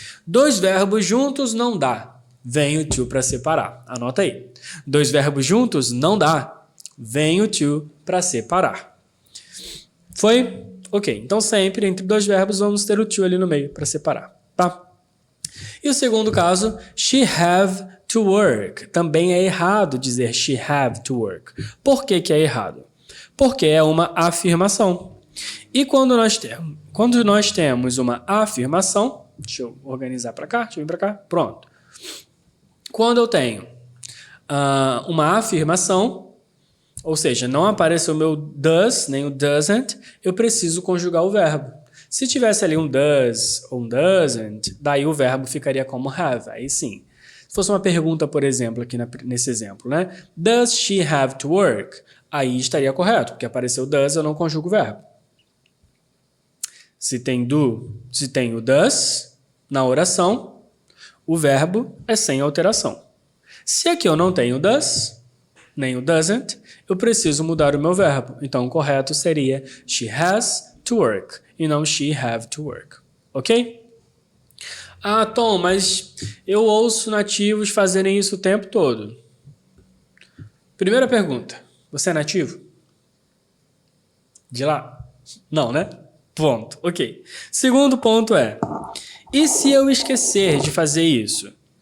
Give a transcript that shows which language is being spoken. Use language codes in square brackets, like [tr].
[pt] Dois verbos juntos não dá. Vem o to para separar. Anota aí. Dois verbos juntos não dá. Vem o to para separar. Foi? Ok. Então sempre entre dois verbos vamos ter o to ali no meio para separar, tá? E o segundo caso, [en] she have to work. [pt] Também é errado dizer [en] she have to work. [pt] Por que que é errado? Porque é uma afirmação. E quando nós temos uma afirmação, deixa eu organizar para cá, deixa eu vir para cá, pronto. Quando eu tenho uma afirmação, ou seja, não apareceu o meu does, nem o doesn't, eu preciso conjugar o verbo. Se tivesse ali um does ou um doesn't, daí o verbo ficaria como have, aí sim. Se fosse uma pergunta, por exemplo, aqui nesse exemplo, né? [en] Does she have to work? [pt] Aí estaria correto, porque apareceu does, eu não conjugo o verbo. Se tem o does na oração, o verbo é sem alteração. Se aqui eu não tenho does, nem o doesn't, eu preciso mudar o meu verbo. Então, o correto seria [en] she has to work [pt] e não [en] she have to work. [pt] Ok? Ah, Tom, mas eu ouço nativos fazerem isso o tempo todo. Primeira pergunta, você é nativo? De lá? Não, né? Ponto, ok. Segundo ponto é, e se eu esquecer de fazer isso?